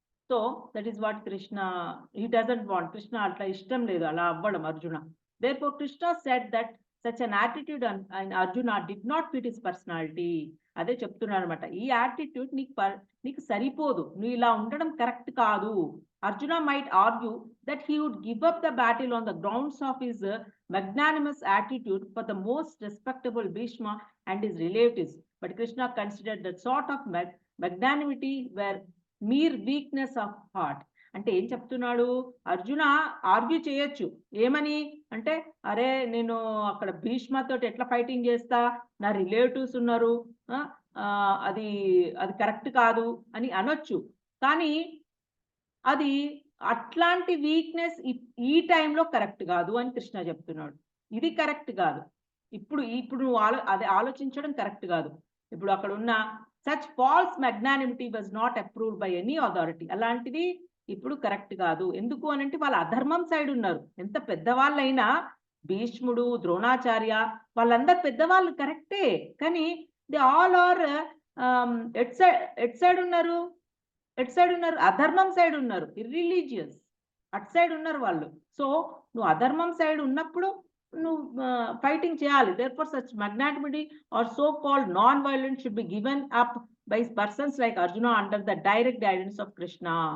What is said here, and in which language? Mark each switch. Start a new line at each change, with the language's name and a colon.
English: so that is what Krishna, he doesn't want,
Telugu: Krishna అట్లా ఇష్టం లేదు అలా అవ్వడం Arjuna.
English: Therefore Krishna said that such an attitude and Arjuna did not fit his personality.
Telugu: అదే చెప్తున్నాడు అనమాట, ఈ యాటిట్యూడ్ నీకు సరిపోదు, నువ్వు ఇలా ఉండడం కరెక్ట్ కాదు.
English: Arjuna might argue that he would give up the battle on the grounds of his magnanimous attitude for the most respectable Bhishma and his relatives, but Krishna considered that sort of magnanimity were mere weakness of heart.
Telugu: అంటే ఏం చెప్తున్నాడు, Arjuna argue చేయొచ్చు, ఏమని అంటే, అరే నేను అక్కడ భీష్మతో ఎట్లా ఫైటింగ్ చేస్తా, నా రిలేటివ్స్ ఉన్నారు, అది కరెక్ట్ కాదు అని అనొచ్చు. కానీ అది అట్లాంటి వీక్నెస్ ఈ టైంలో కరెక్ట్ కాదు అని కృష్ణ చెప్తున్నాడు. ఇది కరెక్ట్ కాదు, ఇప్పుడు నువ్వు అదే ఆలోచించడం కరెక్ట్ కాదు. ఇప్పుడు అక్కడ ఉన్న
English: such false magnanimity was not approved by any authority.
Telugu: అలాంటిది ఇప్పుడు కరెక్ట్ కాదు. ఎందుకు అనంటే వాళ్ళ అధర్మం సైడ్ ఉన్నారు. ఎంత పెద్దవాళ్ళైనా, భీష్ముడు, ద్రోణాచార్య వాళ్ళందరు పెద్దవాళ్ళు కరెక్టే, కానీ
English: they all are at side
Telugu: ఉన్నారు, అధర్మం సైడ్ ఉన్నారు, ఇర్రిలీజియస్ అట్ సైడ్ ఉన్నారు వాళ్ళు. సో నువ్వు అధర్మం సైడ్ ఉన్నప్పుడు నువ్వు ఫైటింగ్ చేయాలి.
English: Therefore such magnanimity or so called non-violence should be given up by persons like Arjuna under the direct guidance of Krishna.